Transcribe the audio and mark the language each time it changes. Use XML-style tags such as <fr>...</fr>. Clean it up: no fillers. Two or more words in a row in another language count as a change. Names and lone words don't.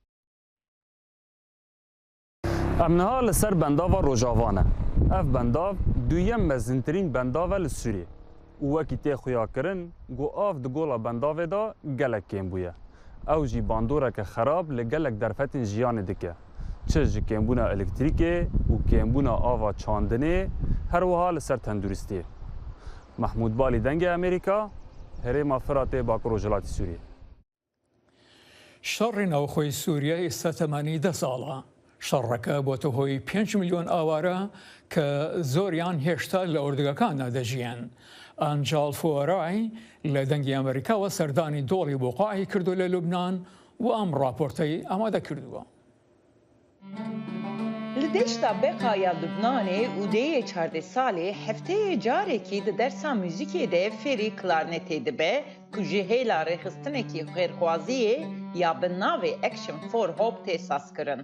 <ku>امنها لسر بنداوا روجاوانه اف بنداو دویم مزنترین بنداوا لسوریه و وکی تی خویا کرن گو آف دگولا بنداوه دا گلک کم بویه او جی باندوره که خراب لگلک درفتین جیان دکه چه جی کمبونا الکتریکه و کمبونا آوا چاندنه هر وها لسر تندرستی محمود بالی دنگ امریکا هرما فرات باکرو جلاتی سوریه</ku> <ckb>شر ناوخۆی سووریا ئێستا تەمانی 10 ساڵە. شەڕەکە بۆتە هۆی 5 میلیۆن ئاوارە کە زۆریان هێشتا لە ئوردگەکاندا دەژیان. ئەنجاڵ فۆرای لە دەنگی ئەمریکاوە سەردانی دۆڵی بۆقاعی کردو لە لوبنان و ئەم راپۆرتەی ئامادە کردووە.</ckb> <ku>Li deşta Beqaya Lübnanê û deyê 14 salê hefteyê carekî di dersa muzîkê de ferî klarnetê dibe ku ji hêla rêxistinekî xêrxwaziyê ya bi navê Action for Hope tê sazkirin.</ku>